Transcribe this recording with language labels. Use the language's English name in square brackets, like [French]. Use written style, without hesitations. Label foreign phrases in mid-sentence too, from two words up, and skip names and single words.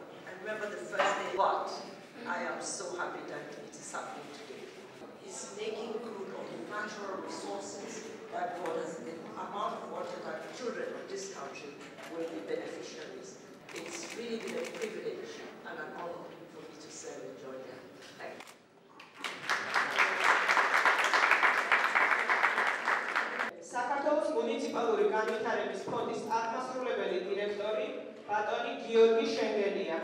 [English] I remember the first day, but I am so happy that it is happening today. It's making good of the natural resources that God has, the amount of water that children of this country will be beneficiaries. It's really been a privilege and an honor for me to serve in Georgia. Thank you. [Georgian] საქართველოს მუნიციპალური განვითარების ფონდის აღმასრულებელი დირექტორი ბატონი გიორგი შენგელია.